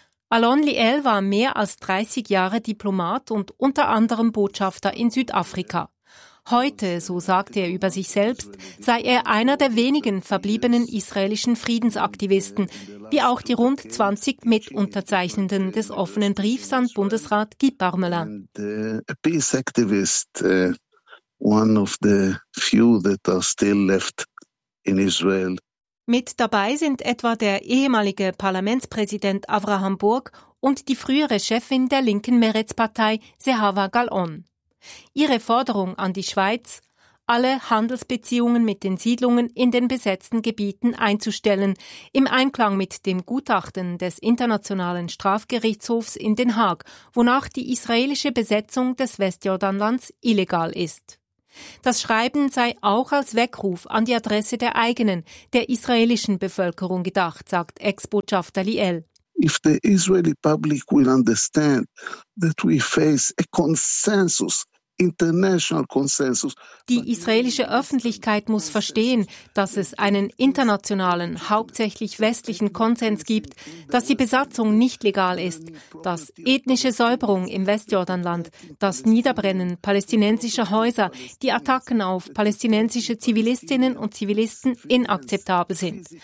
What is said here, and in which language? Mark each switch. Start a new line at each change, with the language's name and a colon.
German: Alon Liel war mehr als 30 Jahre Diplomat und unter anderem Botschafter in Südafrika. Heute, so sagte er über sich selbst, sei er einer der wenigen verbliebenen israelischen Friedensaktivisten, wie auch die rund 20 Mitunterzeichnenden des offenen Briefs an Bundesrat Guy Parmelin.
English: A peace activist, one of the few that are still left in Israel.
German: Mit dabei sind etwa der ehemalige Parlamentspräsident Avraham Burg und die frühere Chefin der linken Meretz-Partei, Zehava Gal'on. Ihre Forderung an die Schweiz, alle Handelsbeziehungen mit den Siedlungen in den besetzten Gebieten einzustellen, im Einklang mit dem Gutachten des Internationalen Strafgerichtshofs in Den Haag, wonach die israelische Besetzung des Westjordanlands illegal ist. Das Schreiben sei auch als Weckruf an die Adresse der eigenen, der israelischen Bevölkerung gedacht, sagt Ex-Botschafter Liel.
English: If the Israeli public will understand that we face a consensus, international consensus.
German: Die israelische Öffentlichkeit muss verstehen, dass es einen internationalen, hauptsächlich westlichen Konsens gibt, dass die Besatzung nicht legal ist, dass ethnische Säuberung im Westjordanland, das Niederbrennen palästinensischer Häuser, die Attacken auf palästinensische Zivilistinnen und Zivilisten inakzeptabel sind.